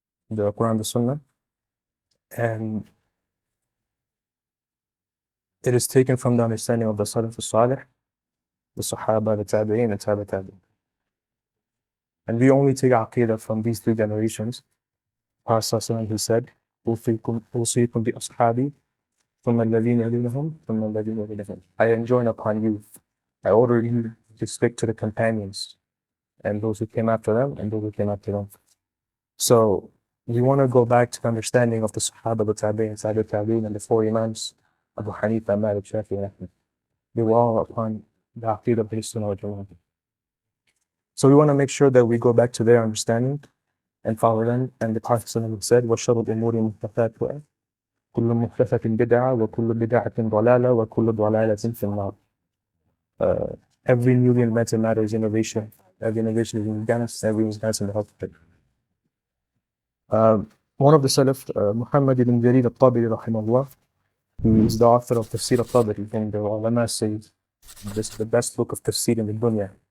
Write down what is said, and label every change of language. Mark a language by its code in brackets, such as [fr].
[en] The Quran, the Sunnah, and it is taken from the understanding of the Salaf al-Salih, the Sahaba, the Tabi'in, and Tabi' Tabi'in. And we only take Aqeedah from these three generations. Prophet who said, [ar] أوصيكم بأصحابي ثم الذين يلونهم ثم الذين يلونهم. [en] I enjoin upon you, I order you to stick to the companions, and those who came after them, and those who came after them. So we want to go back to the understanding of the Sahaba, the Tabi'in, Tabi' Tabi'in, and the four Imams, Abu Hanifa, Malik, Shafi, and Ahmed. They were all upon the Aqeedah of Ahlus Sunnah wal Jama'ah. So we want to make sure that we go back to their understanding and follow them. And the Prophet said, [ar] وَشَرُ الْأُمُورِ مُحْدَثَاتُهَا كُلُّ مُحْدَثَةٍ بِدْعَةٍ وَكُلُّ بِدْعَةٍ ضَلَالَةٍ وَكُلُّ ضَلَالَةٍ فِي النَّارِ. [en] Every newly invented matter is innovation. Every innovation is in Ghana, every innovation is in the health. one of the Salaf, Muhammad ibn Jarir al-Tabari rahimahullah, who is the author of Tafsir al-Tabari, and the ulama say this is the best book of tafsir in the dunya.